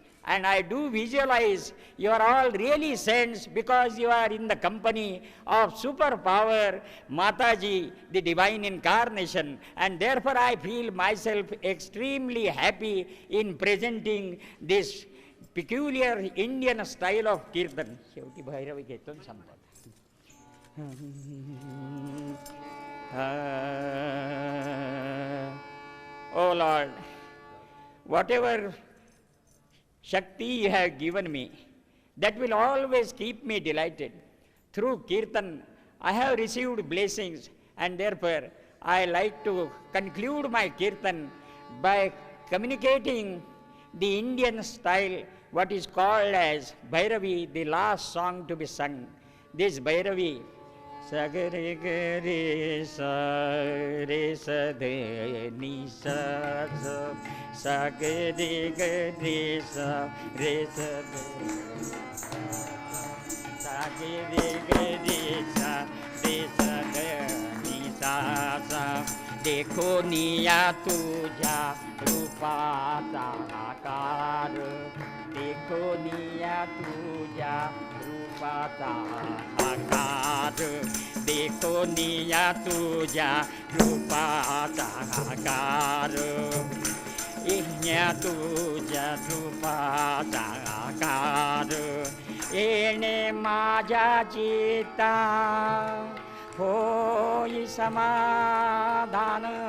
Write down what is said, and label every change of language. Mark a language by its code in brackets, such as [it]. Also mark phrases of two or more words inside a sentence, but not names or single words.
[en] And I do visualize you are all really saints because you are in the company of superpower, Mataji, the divine incarnation. And therefore I feel myself extremely happy in presenting this peculiar Indian style of kirtan. [mr] शेवटी भैरवी घेतो आणि संपवतो. [en] Oh Lord, whatever Shakti you have given me, that will always keep me delighted. Through kirtan, I have received blessings, and therefore I like to conclude my kirtan by communicating the Indian style, what is called as Bhairavi, the last song to be sung. This Bhairavi, Sagare gare sa re sa de ni sa sa sagare gare sa re sa de sagare gare sa re sa de ni sa [mr] sa देखो निया तुझा रूपाचा आकार देखो निया तुझा रूपाचा आकार देखो निया तुझा रूपाचा आकार येण्या तुझ्या रूपाचा आकार येणे माझ्या चित्ता होई समाधान